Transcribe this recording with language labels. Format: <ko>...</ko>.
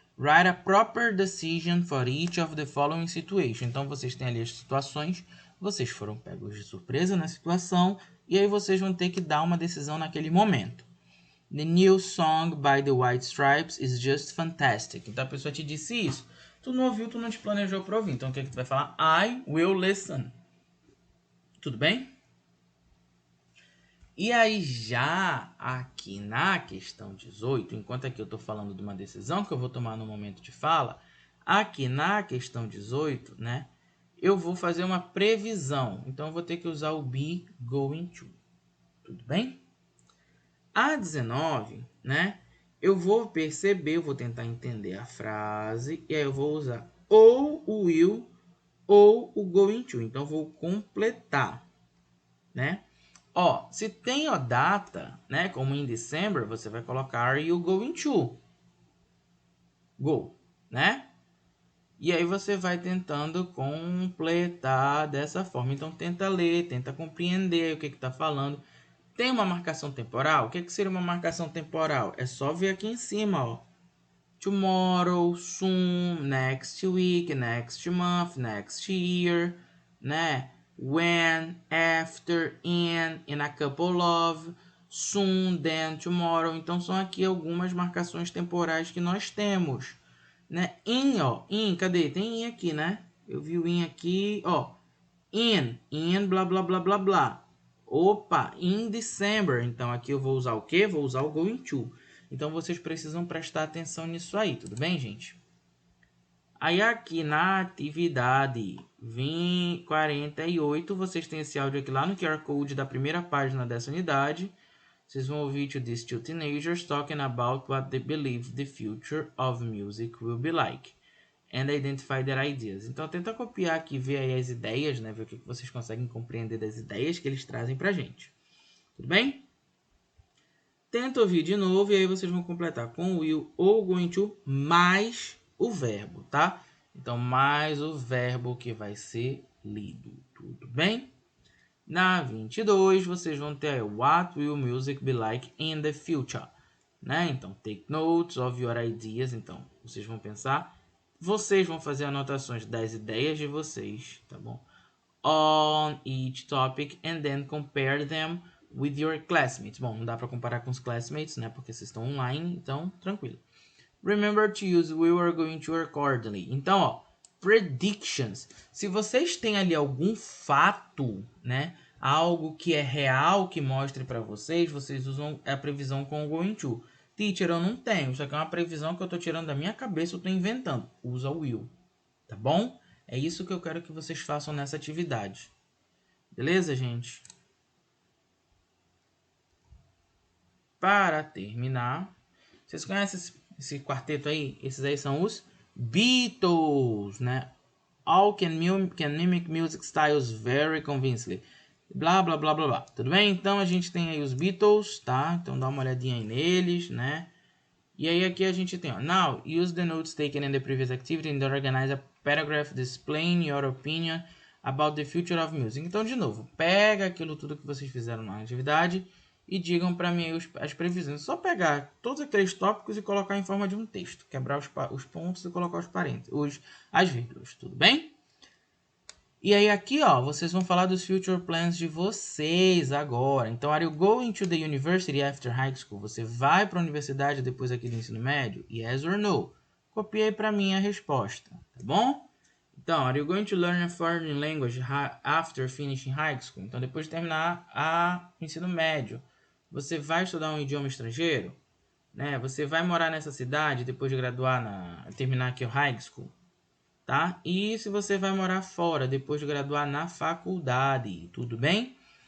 <en>Write a proper decision for each of the following situations.</en> <pt>Então, vocês têm ali as situações, vocês foram pegos de surpresa na situação, e aí vocês vão ter que dar uma decisão naquele momento.</pt> <en>The new song by the White Stripes is just fantastic.</en> <pt>Então, a pessoa te disse isso. Tu não ouviu, tu não te planejou para ouvir. Então, o que tu vai falar?</pt> <en>I will listen.</en> <pt>Tudo bem? E aí já aqui na questão 18, enquanto aqui eu estou falando de uma decisão que eu vou tomar no momento de fala, aqui na questão 18, né, eu vou fazer uma previsão. Então eu vou ter que usar o be going to. Tudo bem? A 19, né, eu vou perceber, eu vou tentar entender a frase, e aí eu vou usar ou o will ou o going to. Então eu vou completar, né? Ó, se tem a data, né, como in December, você vai colocar</pt> <en>are you going to go,</en> <pt>né? E aí você vai tentando completar dessa forma. Então tenta ler, tenta compreender o que está falando. Tem uma marcação temporal? O que seria uma marcação temporal? É só ver aqui em cima, ó.</pt> <en>Tomorrow, soon, next week, next month, next year,</en> <pt>né?</pt> <en>When, after, in a couple of, soon, then, tomorrow.</en> <pt>Então são aqui algumas marcações temporais que nós temos, né? In, ó, in, cadê? Tem in aqui, né? Eu vi o in aqui, ó. In, blá, blá, blá, blá, blá. Opa,</pt> <en>in December.</en> <pt>Então aqui eu vou usar o quê? Vou usar o going to. Então vocês precisam prestar atenção nisso aí, tudo bem, gente? Aí aqui na atividade 48, vocês têm esse áudio aqui lá no QR Code da primeira página dessa unidade. Vocês vão ouvir</pt> <en>to these two teenagers talking about what they believe the future of music will be like. And identify their ideas.</en> <pt>Então tenta copiar aqui, ver aí as ideias, né? Ver o que vocês conseguem compreender das ideias que eles trazem pra gente. Tudo bem? Tenta ouvir de novo e aí vocês vão completar com will ou going to mais o verbo, tá? Então, mais o verbo que vai ser lido. Tudo bem? Na 22, vocês vão ter</pt> <en>what will music be like in the future,</en> <pt>né? Então,</pt> <en>take notes of your ideas.</en> <pt>Então, vocês vão pensar, vocês vão fazer anotações das ideias de vocês, tá bom?</pt> <en>On each topic and then compare them with your classmates.</en> <pt>Bom, não dá para comparar com os classmates, né? Porque vocês estão online, então tranquilo.</pt> <en>Remember to use we are going to accordingly.</en> <pt>Então, ó, predictions. Se vocês têm ali algum fato, né? Algo que é real que mostre para vocês, vocês usam a previsão com o going to. Teacher, eu não tenho. Isso aqui é uma previsão que eu tô tirando da minha cabeça, eu tô inventando. Usa o will, tá bom? É isso que eu quero que vocês façam nessa atividade. Beleza, gente? Para terminar, vocês conhecem esse quarteto aí? Esses aí são os Beatles, né?</pt> <en>All can mimic music styles very convincingly.</en> <pt>Blá, blá, blá, blá, blá. Tudo bem? Então, a gente tem aí os Beatles, tá? Então, dá uma olhadinha aí neles, né? E aí, aqui a gente tem, ó.</pt> <en>Now, use the notes taken in the previous activity and organize a paragraph displaying your opinion about the future of music.</en> <pt>Então, de novo, pega aquilo tudo que vocês fizeram na atividade e digam para mim as previsões. Só pegar todos aqueles tópicos e colocar em forma de um texto. Quebrar os pontos e colocar os parênteses, as vírgulas. Tudo bem? E aí aqui, ó, vocês vão falar dos</pt> <en>future plans</en> <pt>de vocês agora. Então,</pt> <en>are you going to the university after high school?</en> <pt>Você vai para a universidade depois aqui do ensino médio?</pt> <en>Yes or no?</en> <pt>Copiei para mim a resposta, tá bom? Então,</pt> <en>are you going to learn a foreign language after finishing high school?</en> <pt>Então, depois de terminar o ensino médio, você vai estudar um idioma estrangeiro? Né? Você vai morar nessa cidade depois de graduar, terminar aqui o high school? Tá? E se você vai morar fora depois de graduar na faculdade, tudo bem?</pt>